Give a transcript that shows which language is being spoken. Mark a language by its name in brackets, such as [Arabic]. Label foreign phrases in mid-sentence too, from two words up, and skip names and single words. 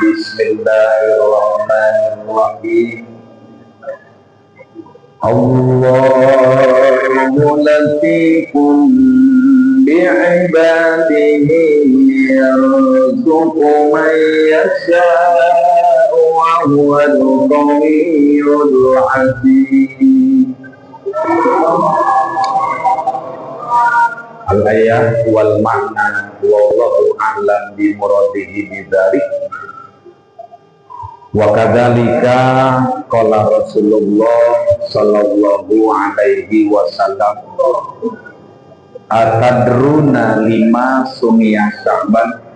[Arabic] بسم الله الرحمن الرحيم. الله لطيف بعباده يرزق من يشاء وهو الغني العظيم. الآيات والمعنى والله أعلم بمراده بذلك. وكذلك قال رسول الله صلى الله عليه وسلم، أتدرون لم سمي شعبان?